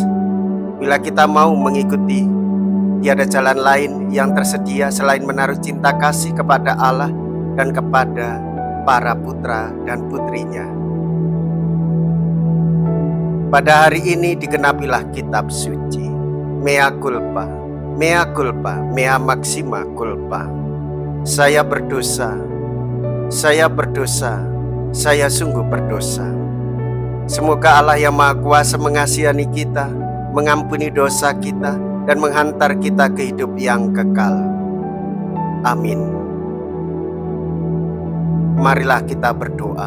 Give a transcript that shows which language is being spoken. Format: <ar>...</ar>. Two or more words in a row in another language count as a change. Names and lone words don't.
<id>Bila kita mau mengikuti, tiada jalan lain yang tersedia selain menaruh cinta kasih kepada Allah dan kepada para putra dan putrinya. Pada hari ini digenapilah kitab suci.</id> <la>Mea culpa, mea culpa, mea maxima culpa.</la> <id>Saya berdosa, saya berdosa, saya sungguh berdosa. Semoga Allah yang Maha Kuasa mengasihani kita, mengampuni dosa kita, dan menghantar kita ke hidup yang kekal. Amin. Marilah kita berdoa.</id>